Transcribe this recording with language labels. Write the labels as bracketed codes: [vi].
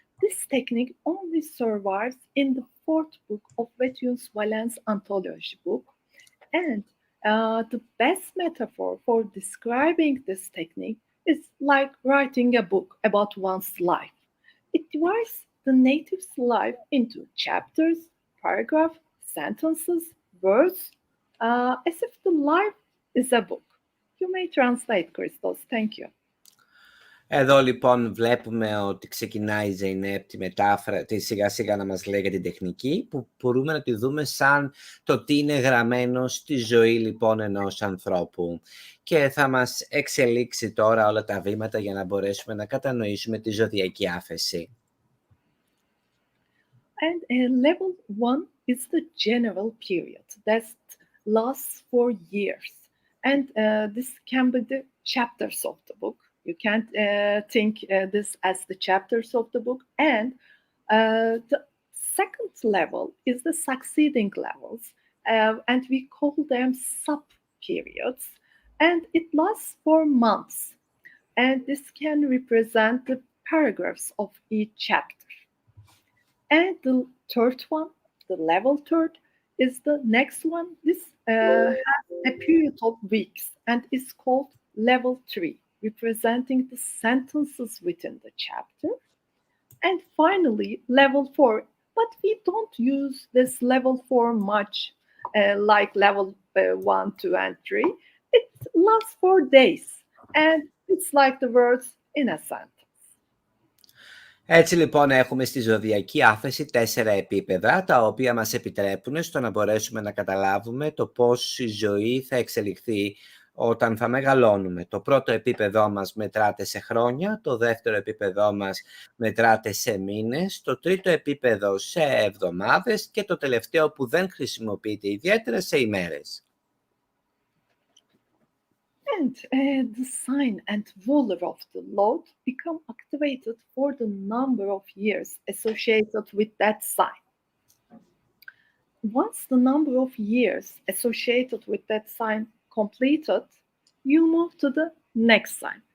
[en] This technique only survives in the fourth book of Vettius Valens Anthology book, and the best metaphor for describing this technique is like writing a book about one's life. It divides the native's life into chapters, paragraphs, sentences, words, as if the life is a book. You may translate, Christos. Thank you. [el] Εδώ λοιπόν βλέπουμε ότι ξεκινάει η Zeynep τη σιγά σιγά να μας λέει για την τεχνική, που μπορούμε να τη δούμε σαν το τι είναι γραμμένο στη ζωή λοιπόν ενός ανθρώπου. Και θα μας εξελίξει τώρα όλα τα βήματα για να μπορέσουμε να κατανοήσουμε τη ζωδιακή άφεση. [en] And level 1 is the general period that lasts for years. And this can be the chapters of the book. You can't think this as the chapters of the book. And the second level is the succeeding levels. And we call them sub-periods. And it lasts for months. And this can represent the paragraphs of each chapter. And the third one, the level third, is the next one. This has a period of weeks and is called level 3, representing the sentences within the chapter. And finally, level 4, but we don't use this level 4 much like level 1, 2, and 3. It lasts for days, and it's like the words in a sentence. [el] Έτσι λοιπόν έχουμε στη ζωδιακή άφεση 4 επίπεδα, τα οποία μας επιτρέπουν στο να μπορέσουμε να καταλάβουμε το πώς η ζωή θα εξελιχθεί όταν θα μεγαλώνουμε. Το πρώτο επίπεδό μας μετράται σε χρόνια, το δεύτερο επίπεδό μας μετράται σε μήνες, το τρίτο επίπεδο σε εβδομάδες και το τελευταίο που δεν χρησιμοποιείται ιδιαίτερα σε ημέρες. [en] And the sign and ruler of the Lord become activated for the number of years associated with that sign. Once the number of years associated with that sign completed, you move to the next sign.